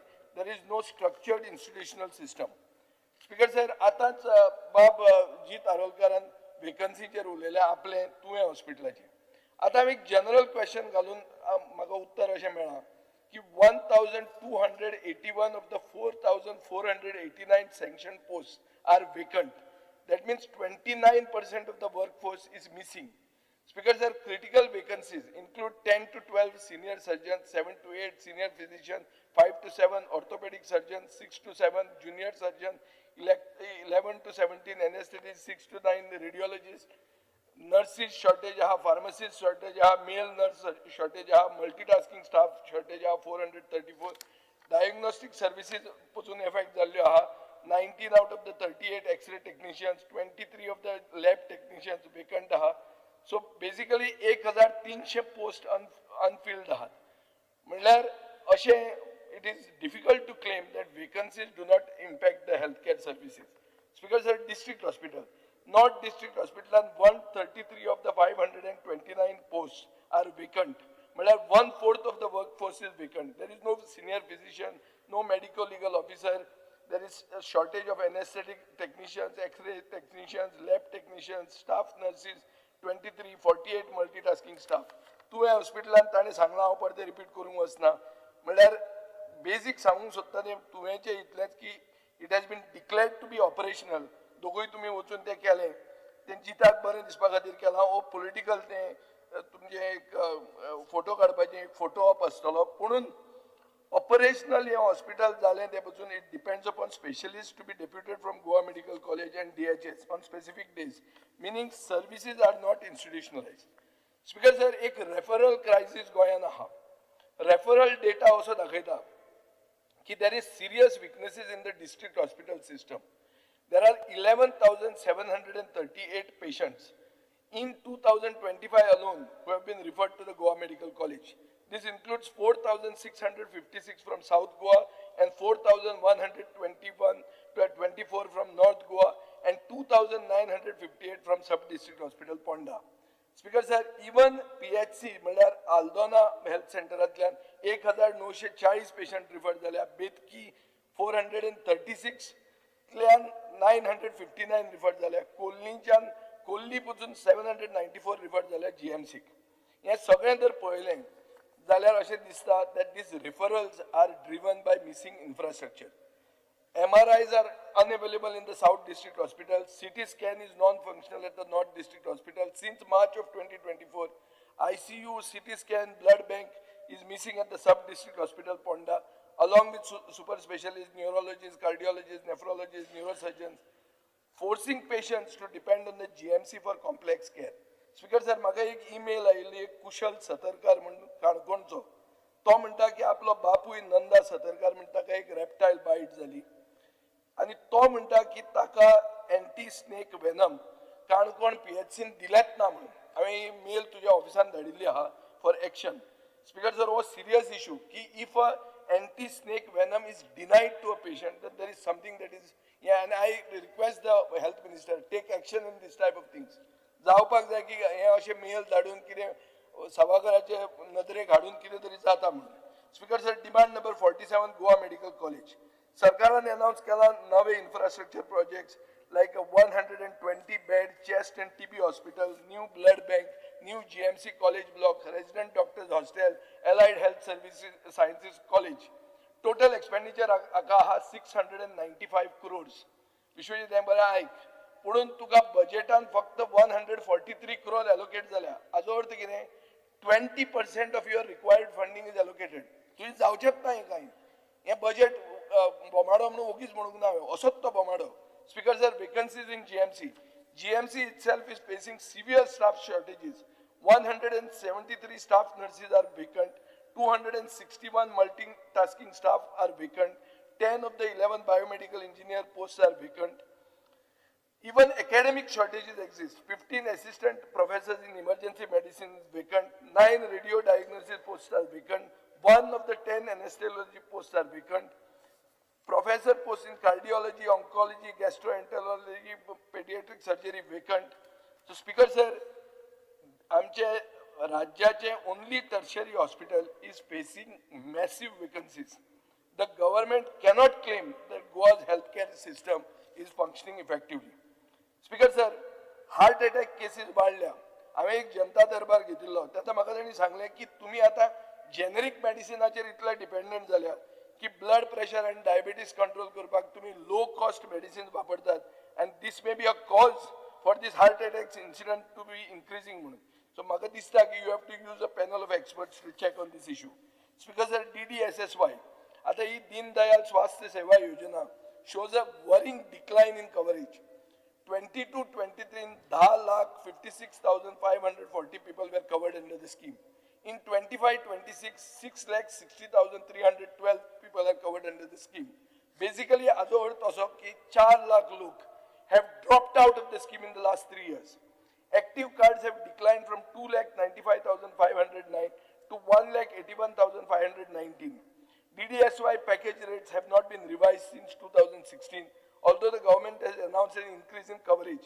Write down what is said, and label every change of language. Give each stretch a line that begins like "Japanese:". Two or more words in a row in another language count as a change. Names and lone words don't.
English: There is no structured institutional system.
Konkani: स्पीकर सर, आतांच बाब जीत आरोलकारान वेकन्सीचेर उलयलें आपलें तुवें हॉस्पिटलाचेर. आतां हांव एक जनरल क्वेश्चन घालून म्हाका उत्तर अशें मेळ्ळां की
English: 1281 of the 4489 sanction post are vacant. That means 29% of the workforce is missing. Speaker sir, critical vacancies include 10 to 12 senior surgeons, 7 to 8 senior physicians, 5 to 7 orthopedic surgeons, 6 to 7 junior surgeons, 11 to 17 anesthetists, 6 to 9 radiologists, nurses shortage, pharmacist shortage, male nurse shortage, multitasking staff shortage, 434 diagnostic services
Konkani: pasun effect jallo
English: 19 out of the 38 X-ray technicians, 23 of the lab technicians vacant आहात. So basically 1300 post unfilled आहात.
Konkani: म्हणल्यार अशें
English: it is difficult to claim that vacancies do not impact the healthcare services. Speaker sir, district hospital. North district hospital and 133 of the 529 posts are vacant. म्हणल्यार 1/4 of the workforce is vacant. There is no senior physician, no medical legal officer. There is a shortage of anesthetic technicians, X-ray technicians, lab technicians, staff nurses, 23, 48 multitasking staff.
Konkani: तुवें हॉस्पिटलांत ताणें सांगलां, हांव परतें रिपीट करूंक वचना. म्हळ्यार बेसीक सांगूंक सोदता तें तुवेंचें इतलेंच की
English: it has been declared to be operational.
Konkani: दोगूय तुमी वचून तें केलें, तें जिताक बरें दिसपा खातीर केलां. ओ पॉलिटिकल तें तुमचें एक फोटो काडपाचें एक फोटो ऑप आसतलो. पुणून operational हे hospital जालें ते पासून
English: it depends upon specialists to be deputed from Goa Medical College and DHS on specific days, meaning services are not institutionalized. Speaker sir,
Konkani: एक
English: referral crisis
Konkani: गोंयांत आहा.
English: Referral data also
Konkani: दाखयता की
English: there is serious weaknesses in the district hospital system. There are 11,738 patients in 2025 alone who have been referred to the Goa Medical College. This includes 4,656 from South Goa and 4,124 from North Goa and 2,958 from Sub-District Hospital Ponda. Speaker sir, even PHC,
Konkani: म्हळ्यार आल्दोना हेल्थ सेंटरांतल्यान 1,940 पेशंट रिफर जाल्या. बेतकी 436, 959 रिफर जाल्या. कोल्लीच्यान कोल्ली पसून 794 रिफर जाल्या GMC. हे सगळें जर पळयलें जाल्यार अशें दिसता
English: that these referrals are driven by missing infrastructure. MRIs are unavailable in the South District Hospital. CT scan is non-functional at the North District Hospital. Since March of 2024, ICU, CT scan, blood bank is missing at the Sub-District Hospital Ponda, along with super specialists, neurologists, cardiologists, nephrologists, neurosurgeons, forcing patients to depend on the GMC for complex care.
Konkani: स्पीकर सर, म्हाका एक ईमेल आयिल्ली एक कुशल सतरकार म्हणून काणकोणचो. तो म्हणटा की आपलो बापूय नंदा सतरकार म्हणटा ताका एक रेप्टायल बायट जाली आनी तो म्हणटा की ताका
English: anti snake venom
Konkani: काणकोण PHCन दिलेच ना म्हणून. हांवें ही मेल तुज्या ऑफिसान धाडिल्ली आहा
English: for action. Speaker sir, हो serious issue की if a anti snake venom is denied to a patient then there is something that is and I request the health minister take action in this type of things.
Konkani: जावपाक जाय की हे अशें मेल धाडून कितें सभाघराचे नदरेक हाडून कितें तरी जाता म्हणून.
English: Speaker sir, demand number 47 Goa Medical College.
Konkani: सरकारान अनाउन्स केला नवे
English: infrastructure projects like a 120 bed chest and TB hospital, new blood bank, new GMC college block, resident doctors hostel, allied health services sciences college. Total expenditure आहा 695 crores.
Konkani: विश्वजीत हें बरें आयक. पुणून तुका बजेटान फक्त 143 crore allocate जाल्या. हाजो अर्थ कितें?
English: 20% of your required funding is allocated.
Konkani: तुवें जावचेंच ना हें कांय. हें बजेट बोमाडो म्हणून ओगीच म्हणूंक ना हांवें, असोच तो बोमाडो.
English: Speaker sir, vacancies in GMC. GMC itself is facing severe staff shortages. 173 staff nurses are vacant. 261 multitasking staff are vacant. 10 of the 11 biomedical engineer posts are vacant. Even academic shortages exist. 15 assistant professors in emergency medicine is vacant. 9 radio diagnosis posts are vacant. 1 of the 10 anesthesiology posts are vacant. Professor posts in cardiology, oncology, gastroenterology, pediatric surgery vacant. So, Speaker sir,
Konkani: आमचे राज्याचे
English: only tertiary hospital is facing massive vacancies. The government cannot claim that Goa's healthcare system is functioning effectively. Speaker sir, heart attack cases वाढल्या.
Konkani: हांवें एक जनता दरबार घेतिल्लो. तेन्ना म्हाका तांणी सांगलें की तुमी आतां जेनेरिक मेडिसिनाचेर इतले डिपेंडंट जाल्या की ब्लड प्रेशर आनी डायबिटीज कंट्रोल करपाक तुमी
English: low cost medicines
Konkani: वापरतात
English: and this may be a cause for this heart attacks incident to be increasing
Konkani: म्हणून.
English: So
Konkani: म्हाका दिसता की
English: you have to use a panel of experts to check on this issue. Speaker sir, DDSSY
Konkani: आता ही
English: दीनदयाल स्वास्थ्य सेवा योजना shows a worrying decline in coverage. 22-23 in 10,56,540 people were covered under the scheme. In 25-26, 6,60,312 people are covered under the scheme. Basically,
Konkani: ajo अर्थ असो की
English: 4 lakh लोक have dropped out of the scheme in the last 3 years. Active cards have declined from 2,95,509 to 1,81,519. DDSY package rates have not been revised since 2016, although the government has announced an increase in coverage.